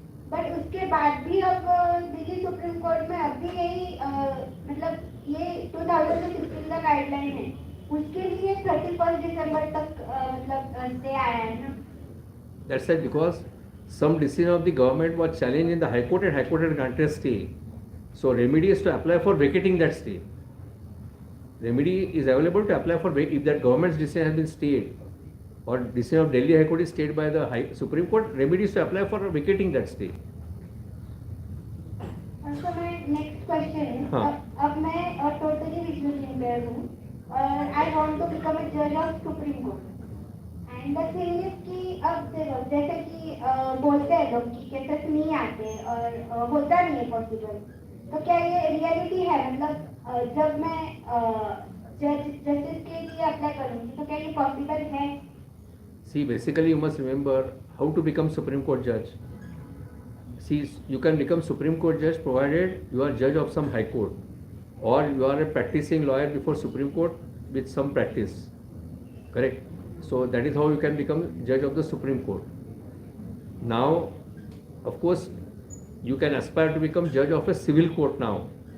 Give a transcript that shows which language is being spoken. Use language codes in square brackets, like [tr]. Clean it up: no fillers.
[hi] But उसके बाद भी अब दिल्ली सुप्रीम कोर्ट में अब भी यही मतलब ये 2016 का गाइडलाइन है, उसके लिए 31 दिसंबर तक मतलब स्टे आया है ना। [en] That's right, because some decision of the government was challenged in the High Court, and High Court had granted stay. So remedy is to apply for vacating that stay. Remedy is available to apply for if that government's decision has been stayed, or decision of Delhi High Court is stayed by the Supreme Court. Remedy is to apply for vacating that stay. So my next question is, [hi] अब मैं [en] totally visually impaired [hi] हूँ और [en] I want to become a judge of Supreme Court. And the thing is [hi] कि अब देखो जैसे कि बोलते हैं लोग कि केसेस नहीं आते और होता नहीं है पॉसिबल, तो क्या ये रियलिटी है, मतलब जब मैं जस्टिस के लिए अप्लाई करूंगी तो क्या ये पॉसिबल है? [en] See, basically you must remember how to become Supreme Court judge. See, you can become Supreme Court judge provided you are judge of some high court or you are a practicing lawyer before Supreme Court with some practice. Correct? So that is how you can become judge of the Supreme Court. Now, of course, you can aspire to become judge of a civil court now.